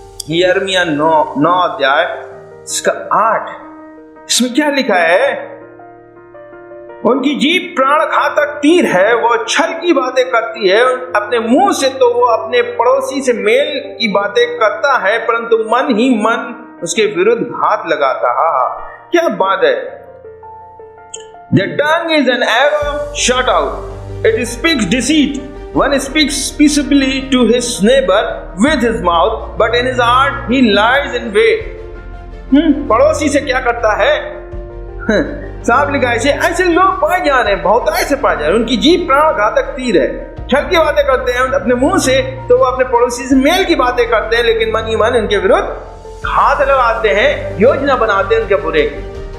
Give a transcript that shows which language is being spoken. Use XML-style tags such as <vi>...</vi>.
<hi>यिर्मयाह 9 अध्याय इसका 8, इसमें क्या लिखा है? उनकी जीभ प्राण घातक तीर है, वो छल की बातें करती है, अपने मुंह से तो वो अपने पड़ोसी से मेल की बातें करता है, परंतु मन ही मन उसके विरुद्ध घात लगाता है। क्या बात है?</hi> <en>The tongue is an arrow shot out. It speaks deceit. One speaks peaceably to his neighbor with his mouth, but in his heart he lies in wait.</en> <hi>पड़ोसी से क्या करता है? साफ लिखा है, ऐसे लोग पाए जा रहे हैं, बहुत ऐसे पाए जा रहे हैं, उनकी जीभ प्राण घातक तीर है, छल की बातें करते हैं अपने मुंह से, तो वो अपने पड़ोसी से मेल की बातें करते हैं, लेकिन मन ही मन इनके विरुद्ध हाथ लगाते हैं, योजना बनाते हैं उनके बुरे की।</hi>